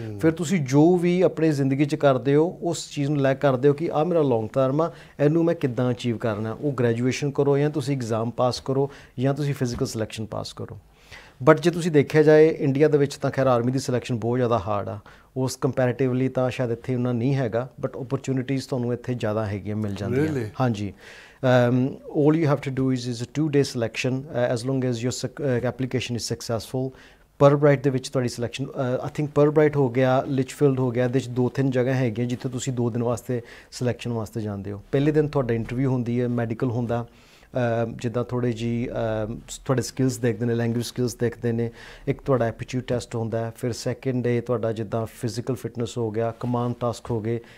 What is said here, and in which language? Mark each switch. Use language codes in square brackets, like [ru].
[pa] ਫਿਰ ਤੁਸੀਂ ਜੋ ਵੀ ਆਪਣੀ ਜ਼ਿੰਦਗੀ 'ਚ ਕਰਦੇ ਹੋ, ਉਸ ਚੀਜ਼ ਨੂੰ ਲੈ ਕਰਦੇ ਹੋ ਕਿ ਆਹ ਮੇਰਾ ਲੌਂਗ ਟਰਮ ਆ, ਇਹਨੂੰ ਮੈਂ ਕਿੱਦਾਂ ਅਚੀਵ ਕਰਨਾ। ਉਹ ਗ੍ਰੈਜੂਏਸ਼ਨ ਕਰੋ, ਜਾਂ ਤੁਸੀਂ ਐਗਜ਼ਾਮ ਪਾਸ ਕਰੋ, ਜਾਂ ਤੁਸੀਂ ਫਿਜ਼ੀਕਲ ਸਿਲੈਕਸ਼ਨ ਪਾਸ ਕਰੋ। ਬਟ ਜੇ ਤੁਸੀਂ ਦੇਖਿਆ ਜਾਏ ਇੰਡੀਆ ਦੇ ਵਿੱਚ ਤਾਂ ਖੈਰ ਆਰਮੀ ਦੀ ਸਿਲੈਕਸ਼ਨ ਬਹੁਤ ਜ਼ਿਆਦਾ ਹਾਰਡ ਆ। ਉਸ ਕੰਪੈਰੇਟਿਵਲੀ ਤਾਂ ਸ਼ਾਇਦ ਇੱਥੇ ਉਹਨਾਂ ਨਹੀਂ ਹੈਗਾ, ਬਟ ਓਪਰਚੁਨਿਟੀਜ਼ ਤੁਹਾਨੂੰ ਇੱਥੇ ਜ਼ਿਆਦਾ ਹੈਗੀਆਂ, ਮਿਲ ਜਾਂਦੀਆਂ। ਹਾਂਜੀ। [en] all you have to do is a 2-day selection as long as your application is successful। [pa] ਪਰਬਰਾਈਟ ਦੇ ਵਿੱਚ ਤੁਹਾਡੀ ਸਿਲੈਕਸ਼ਨ, [en] I think [pa] ਪਰਬਰਾਈਟ ਹੋ ਗਿਆ, ਲਿਚਫੀਲਡ ਹੋ ਗਿਆ, ਇਹਦੇ 'ਚ 2-3 ਜਗ੍ਹਾ ਹੈਗੀਆਂ ਜਿੱਥੇ ਤੁਸੀਂ 2 ਦਿਨ ਵਾਸਤੇ ਸਿਲੈਕਸ਼ਨ ਵਾਸਤੇ ਜਾਂਦੇ ਹੋ। ਪਹਿਲੇ ਦਿਨ ਤੁਹਾਡਾ ਇੰਟਰਵਿਊ ਹੁੰਦੀ ਹੈ, ਮੈਡੀਕਲ ਹੁੰਦਾ, ਜਿੱਦਾਂ ਥੋੜ੍ਹੇ ਜਿਹੀ ਤੁਹਾਡੇ ਸਕਿੱਲਸ ਦੇਖਦੇ ਨੇ, ਲੈਂਗੁਏਜ ਸਕਿੱਲਸ ਦੇਖਦੇ ਨੇ। ਇੱਕ ਤੁਹਾਡਾ ਐਪਟੀਟਿਊਡ ਟੈਸਟ ਹੁੰਦਾ। ਫਿਰ ਸੈਕਿੰਡ ਡੇ ਤੁਹਾਡਾ ਜਿੱਦਾਂ ਫਿਜ਼ੀਕਲ ਫਿਟਨੈਸ ਹੋ ਗਿਆ, ਕਮਾਂਡ ਟਾਸਕ ਹੋ ਗਏ।